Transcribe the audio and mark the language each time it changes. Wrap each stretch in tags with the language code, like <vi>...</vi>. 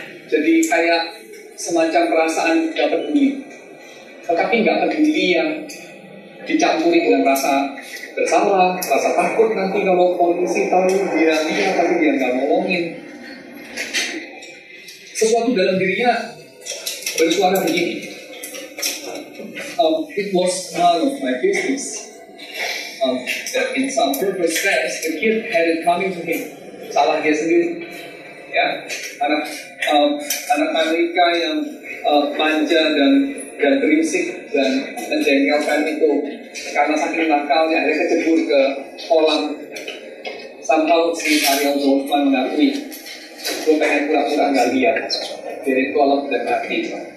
<id>Jadi kayak semacam perasaan gak peduli, tetapi gak peduli yang dicampuri dengan rasa bersalah, rasa takut nanti kalau polisi tahu dia lihat tapi dia nggak ngomongin. Sesuatu dalam dirinya bersuara begini,</id> <en>it was none of my business. That in some purpose sense, the kid had it coming to him.</en> <id>Salah dia sendiri. Ya, anak Amerika yang manja dan berisik dan menjengkelkan itu karena saking nakalnya akhirnya kecebur ke kolam. Somehow si Ariel Dorfman mengakui, gue pengen pura-pura nggak lihat dari kolam dan mati.</id>